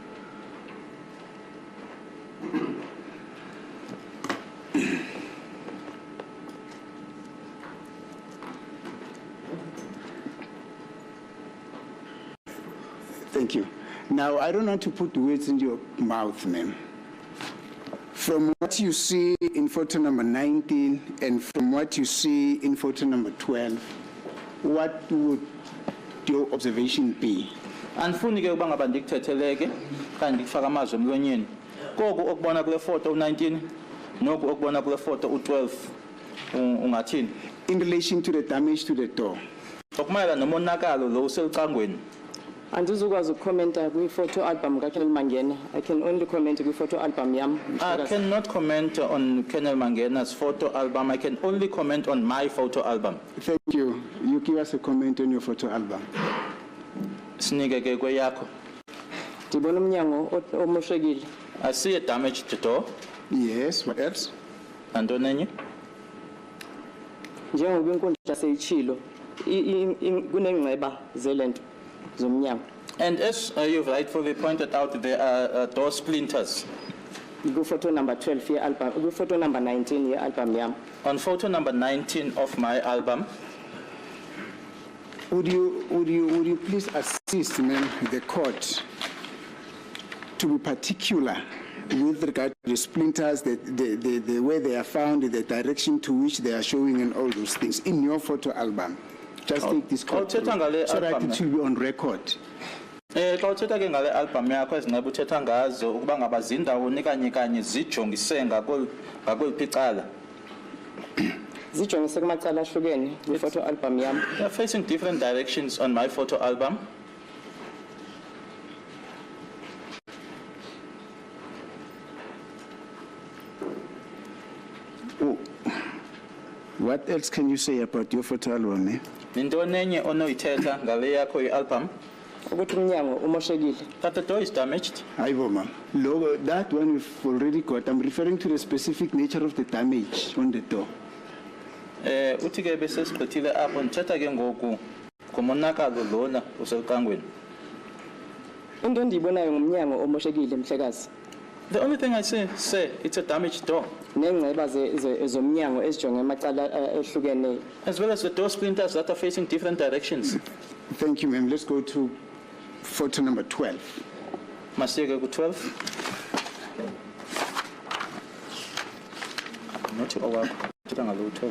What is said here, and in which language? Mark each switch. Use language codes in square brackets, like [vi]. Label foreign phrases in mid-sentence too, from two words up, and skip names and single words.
[en] Thank you. Now, I don't want to put words in your mouth, ma'am. From what you see in photo number 19 and from what you see in photo number 12, what would your observation be? [xh] Andifuni ke ukuba ngaba ndikuthetheleke kanti ndikufaka amazwi emlonyeni. Koku okubona kule photo u19 noku okubona kule photo u12 ungathini? [en] In relation to the damage to the door, [xh] Okumayela nomonakalo lo uselicangweni. Andizukwazi ukukhomenta kwi-photo album kaKenel Mangena. [en] I can only comment [xh] kwi-photo album yam. [en] I cannot comment on Colonel Mangena's photo album. I can only comment on my photo album. thank you. You give us a comment on your photo album. [xh] Sinike ke kweyakho. Ndibona umnyango omoshekile. [en] I see a damaged door. Yes, what else? [xh] Nantoni enye? Njengoba inkundla seyitshilo, kunengceba zelento zomnyango. [en] And as you've rightfully pointed out, there are door splinters. Photo number 12 ye-album, photo number 19 [xh] ye-album yam. [en] On photo number 19 of my album, Would you please assist, ma'am, the court to be particular with regard to the splinters, the way they are found, the direction to which they are showing, and all those things in your photo album? Just take this court through, [xh] uthetha ngale [en] so that album, it will be on record. [xh] xa uthetha ke ngale album yakho ezinqeba uthetha ngazo ukuba ngaba zindawoni kanye zijongise ngakweliphi icala. Zijongise kumacala ahlukene kwi-photo album yam. [en] They are facing different directions on my photo album. Oh, what else can you say about your photo album, eh? [xh] Nintoni enye onoyithetha ngale yakho i-album? Ukuthi umnyango umoshekile. [en] That the door is damaged. Aibo, ma'am. That one we've already got. I'm referring to the specific nature of the damage on the door. [xh] Uthi ke bese sigqithile apho ndithetha ke ngoku ngomonakalo lona uselicangweni. Into endiyibonayo ngumnyango omoshekile mhlekazi. [en] The only thing I say it's a damaged door. [xh] Nengceba zomnyango ezijonge amacala ehlukeneyo. [en] As well as the door splinters that are facing different directions. Thank you, ma'am. Let's go to photo number 12. [xh] Masiyeke ku-12. Not owakho. Thetha ngalo u-12.